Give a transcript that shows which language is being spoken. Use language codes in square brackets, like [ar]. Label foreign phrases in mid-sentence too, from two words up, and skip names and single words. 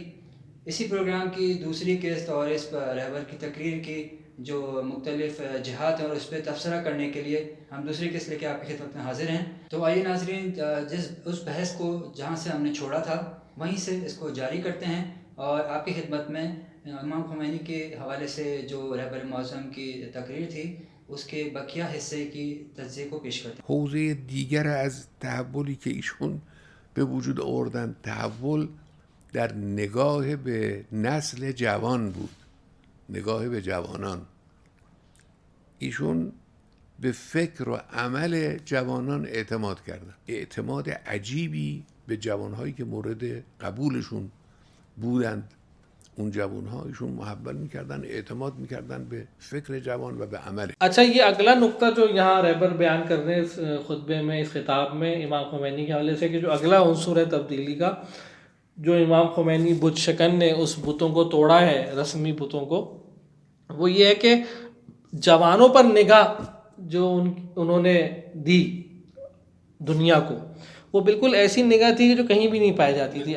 [ur] اسی پروگرام کی دوسری قسط اور اس پر رہبر کی تقریر کی جو مختلف جہات ہیں اور اس پہ تبصرہ کرنے کے لیے ہم دوسری قسط لے کے آپ کی خدمت میں حاضر ہیں. تو آئیے ناظرین، اس بحث کو جہاں سے ہم نے چھوڑا تھا وہیں سے اس کو جاری کرتے ہیں اور آپ کی خدمت میں امام خمینی کے حوالے سے جو رہبر معظم کی تقریر تھی اس کے بقیہ حصے کی تجزیه کو پیش کرتے ہیں. [fa] حوزه دیگر از تحولی که ایشون به وجود آوردن، تحول در نگاه به نسل جوان بود، نگاه به جوانان. ایشون به فکر و عمل جوانان اعتماد کردن، اعتماد عجیبی به جوانهایی که مورد قبولشون بودند. اون جوانها ایشون محول میکردن، اعتماد میکردن به فکر جوان و به عمل. [ur] اچھا، یہ اگلا نقطہ جو یہاں رہبر بیان کر رہے ہیں اس خطبے میں، اس خطاب میں امام خمینی کے حوالے سے، کہ جو اگلا عنصر ہے تبدیلی کا، جو امام خمینی بت شکن نے اس بتوں کو توڑا ہے، رسمی بتوں کو، وہ یہ ہے کہ جوانوں پر نگاہ جو انہوں نے دی دنیا کو، وہ بالکل ایسی نگاہ تھی جو کہیں بھی نہیں پائی جاتی تھی.